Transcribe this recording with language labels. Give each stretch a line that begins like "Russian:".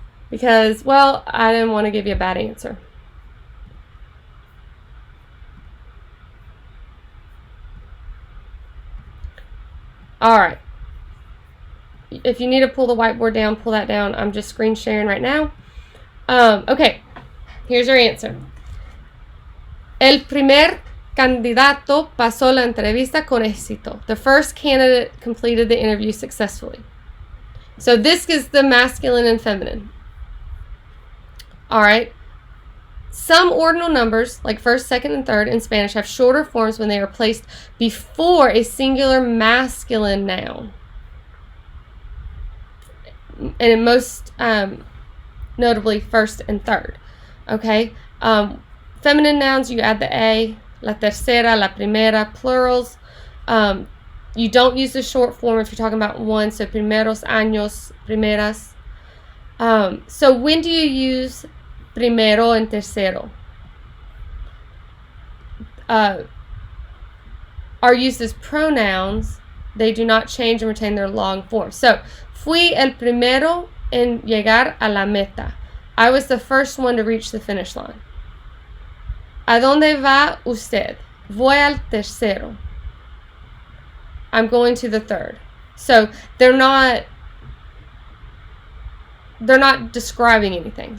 English: Because, well, I didn't want to give you a bad answer. Alright. If you need to pull the whiteboard down, pull that down. I'm just screen sharing right now. Okay, here's your answer.
Spanish: El primer candidato pasó la entrevista con éxito.
English: The first candidate completed the interview successfully. So this is the masculine and feminine. Alright. Some ordinal numbers, like first, second, and third in Spanish, have shorter forms when they are placed before a singular masculine noun. And in most, notably, first and third. Okay? Feminine nouns, you add the A, la tercera, la primera, plurals. You don't use the short form if you're talking about one, so primeros, años, primeras. So when do you use primero and tercero? Are used as pronouns. They do not change and retain their long form.
Spanish: So, fui el primero en llegar a la meta.
English: I was the first one to reach the finish line.
Spanish: ¿A dónde va usted? Voy al tercero.
English: I'm going to the third. So, they're not describing anything.